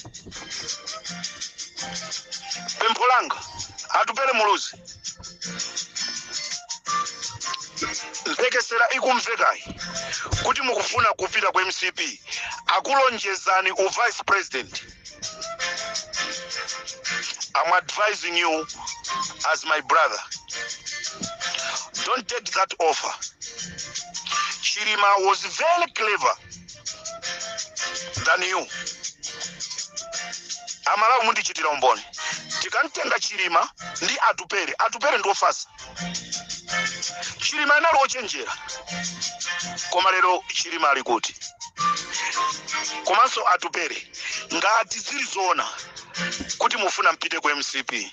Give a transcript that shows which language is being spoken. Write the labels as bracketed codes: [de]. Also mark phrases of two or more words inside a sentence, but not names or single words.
[ny] Pempho langa atupere muluzi. Mpekesera ikumvekayi kuti mukufuna kupita kwa MCP akulonjezani u [en] vice president. I'm advising you as my brother, don't take that offer. Chilima was very clever than you. [ny] Amalawi mundichitira umboni. Tikantenga Chilima ndi atupere ndo fasa. Chilima anali ochenjera. Koma lero Chilima ali kuti. Komanso atupere ngati zili zona kuti mufuna mpite kwa MCP.